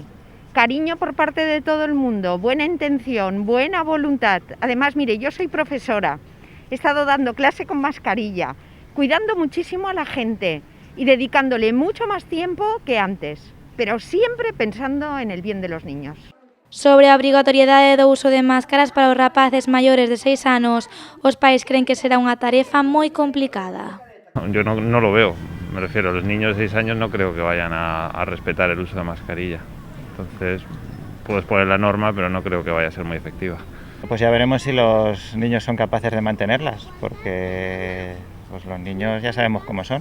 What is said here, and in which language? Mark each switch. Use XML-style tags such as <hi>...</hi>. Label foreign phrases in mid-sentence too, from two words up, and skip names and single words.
<es>Cariño por parte de todo el mundo, buena intención, buena voluntad. Además, mire, yo soy profesora, he estado dando clase con mascarilla, cuidando muchísimo a la gente y dedicándole mucho más tiempo que antes, pero siempre pensando en el bien de los niños.</es> <gl>Sobre a obrigatoriedade do uso de máscaras para os rapaces maiores de 6 anos, os pais creen que será unha tarefa moi complicada.</gl> <es>Yo no lo veo, me refiero, los niños de 6 años no creo que vayan a respetar el uso de mascarilla. Entonces, puedes poner la norma, pero no creo que vaya a ser muy efectiva. Pues ya veremos si los niños son capaces de mantenerlas, porque pues los niños ya sabemos cómo son.</es>